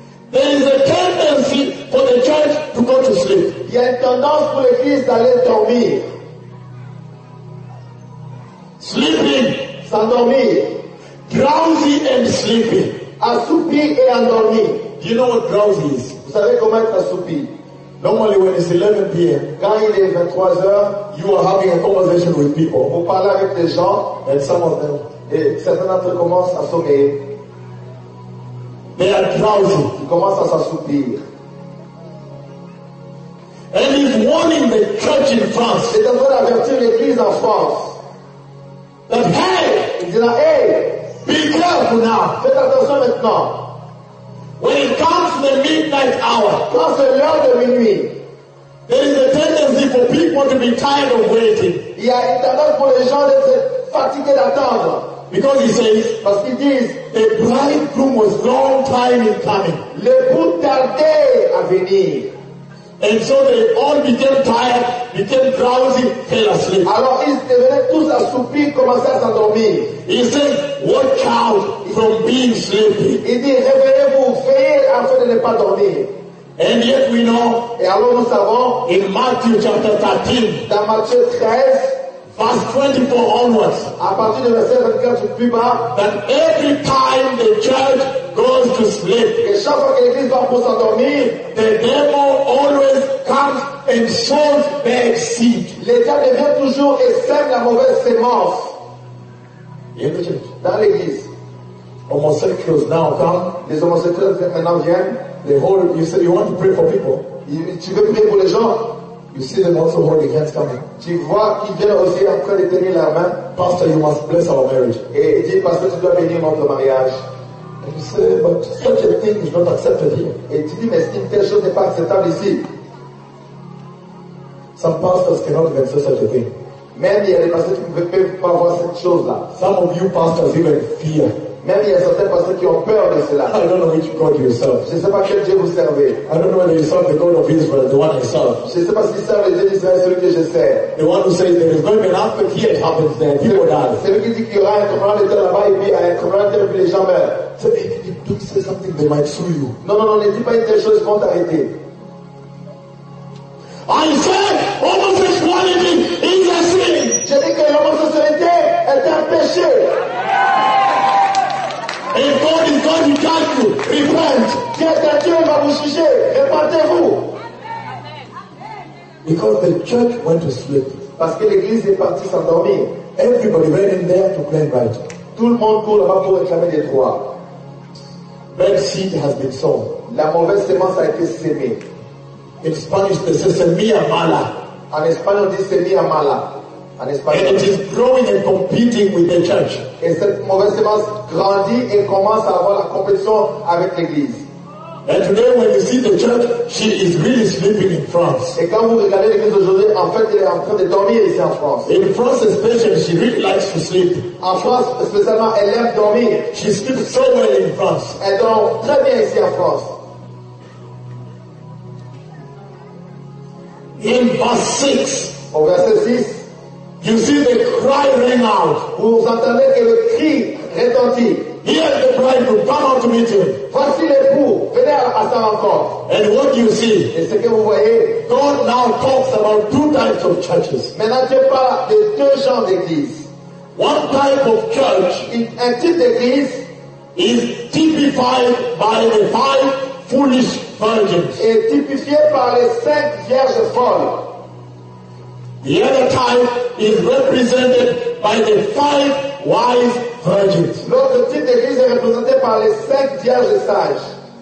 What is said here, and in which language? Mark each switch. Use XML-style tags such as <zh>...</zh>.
<en>there is a tendency for the church to go to sleep.</en> <fr>Il y a une tendance pour l'église d'aller dormir.</fr> <en>Sleeping.</en> <fr>S'endormir.</fr> <en>Drowsy and sleepy.</en> <fr>Assoupi et endormi.</fr> <en>Do you know what drowsy is?</en> <fr>Vous savez comment être assoupi?</fr> <en>Normally when it's 11 p.m.</en> <fr>quand il est 23 heures,</fr> <en>you are having a conversation with people.</en> <fr>Vous parlez avec des gens.</fr> <en>And some of them.</en> <fr>Et certains d'entre eux commencent à sommeiller.</fr> <en>They are drowsy.</en> <fr>Ils commencent à s'assoupir.</fr> <en>And he's warning the church in France.</en> <fr>C'est en train d'avertir l'église en France.</fr> <en>That hey!</en> <fr>Il dit là, hey!</fr> <en>Be careful now.</en> <fr>Faites attention maintenant.</fr> <en>When it comes to the midnight hour,</en> <fr>quand c'est l'heure de minuit,</fr> <en>there is a tendency for people to be tired of waiting.</en> <fr>Il y a une tendance pour les gens d'être fatigués d'attendre.</fr> <en>Because he says,</en> <fr>parce qu'il dit,</fr> <en>the bridegroom was long time in coming.</en> <fr>L'époux tardait à venir.</fr> <en>And so they all became tired, became drowsy, fell asleep.</en> <fr>Alors ils devenaient tous assoupis, commençaient à s'endormir.</fr> <en>He said, watch out from being sleepy.</en> <fr>Il dit, réveillez-vous, veillez afin de ne pas dormir.</fr> <en>And yet we know,</en> <fr>et alors nous savons,</fr> <en>in Matthew chapter 13,</en> <fr>dans Matthieu 13,</fr> <en>verse 24 onwards,</en> <fr>à partir de verset 24 plus bas,</fr> <en>that every time the church goes to sleep,</en> <fr>que chaque fois que l'église va pour s'endormir,</fr> <en>the devil always comes and sows bad seed.</en> <fr>Le diable vient toujours et sème la mauvaise semence.</fr> <en>In the church,</en> <fr>dans l'église,</fr> <en>homosexuals now come.</en> <fr>Les homosexuels maintenant viennent.</fr> <en>The whole, you say you want to pray for people.</en> <fr>Tu veux prier pour les gens.</fr> <en>You see them also holding hands coming.</en> <fr>Tu vois qu'ils viennent aussi en train de tenir la main.</fr> <en>Pastor, you must bless our marriage.</en> <fr>Et il dit, pasteur, tu dois bénir notre mariage.</fr> <en>And you say, but such a thing is not accepted here.</en> <fr>Et tu dis, mais si telle chose n'est pas acceptable ici.</fr> <en>Some pastors cannot even say such a thing.</en> <fr>Même il y a des pasteurs qui ne peuvent pas voir cette chose-là.</fr> <en>Some of you pastors even fear.</en> <fr>Même il y a certains pasteurs qui ont peur de cela.</fr> <en>I don't know which God you serve.</en> <fr>Je ne sais pas quel Dieu vous servez.</fr> <en>I don't know whether you serve the God of Israel, the one I serve.</en> <fr>Je ne sais pas si vous servez le Dieu d'Israël, celui que je sais.</fr> <en>The one who says there is going to be an earthquake here, it happens there, people die.</en> <fr>Celui qui dit qu'il y aura un tremblement de terre là-bas et puis un tremblement de terre et puis les gens meurent.</fr> <en>So, if you say something, they might sue you.</en> <fr>Non, ne dis pas une telle chose, ils vont t'arrêter.</fr> <en>I said homosexuality is a sin.</en> <fr>Je dis que l'homosexualité est un péché.</fr> <en>If God is going to judge you, repent.</en> <fr>Dieu va vous juger. Repentez-vous.</fr> <en>Because the church went to sleep.</en> <fr>Parce que l'église est partie s'endormir.</fr> <en>Everybody ran in there to claim right.</en> <fr>Tout le monde court là-bas pour réclamer des droits.</fr> <en>Bad seed has been sown.</en> <fr>La mauvaise semence a été semée.</fr> <en>In Spanish, they say</en> <es>semilla mala.</es> <fr>En espagnol, on dit</fr> <es>semilla mala.</es> <en>And it is growing and competing with the church.</en> <fr>Et cette mauvaise semence grandit et commence à avoir la compétition avec l'église.</fr> <en>And today when you see the church, she is really sleeping in France.</en> <fr>Et quand vous regardez l'église aujourd'hui, en fait, elle est en train de dormir ici en France.</fr> <en>In France especially, she really likes to sleep.</en> <fr>En France, spécialement, elle aime dormir.</fr> <en>She sleeps so well in France.</en> <fr>Elle dort très bien ici en France.</fr> <en>In verse 6.</en> <fr>Au verset 6.</fr> <en>You see the cry ring out.</en> <fr>Vous entendez que le cri retentit.</fr> <en>Here's the bridegroom, come out to meet him.</en> <fr>Voici l'époux, venez à sa rencontre.</fr> <en>And what you see?</en> <fr>Et ce que vous voyez?</fr> <en>God now talks about two types of churches.</en> <fr>Maintenant Dieu parle de deux genres d'église.</fr> <en>One type of church,</en> <fr>un type d'église,</fr> <en>is typified by the five foolish virgins.</en> <fr>Est typifié par les cinq vierges folles.</fr> <en>The other type is represented by the five wise virgins.</en> <fr>L'autre type d'église est représenté par les cinq vierges sages.</fr>